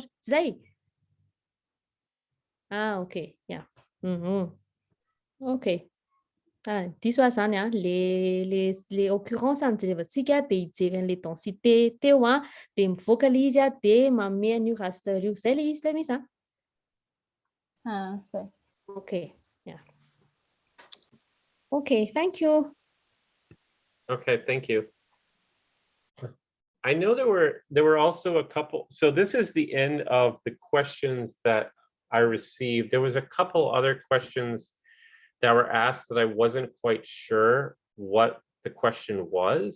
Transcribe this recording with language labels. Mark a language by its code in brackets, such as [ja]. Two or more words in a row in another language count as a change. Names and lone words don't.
[en] Zay? Ok. Yeah. Ok. [mg] Diso zany le occurrence jerevantsika dia hijery an'le densité teo dia mivoaka le izy dia manome an'io raster io. Zay le izy le misy Zay. [en] Okay. Yeah. Okay, thank you. Okay, thank you. I know there were also a couple. So this is the end of the questions that I received. There was a couple other questions that were asked that I wasn't quite sure what the question was.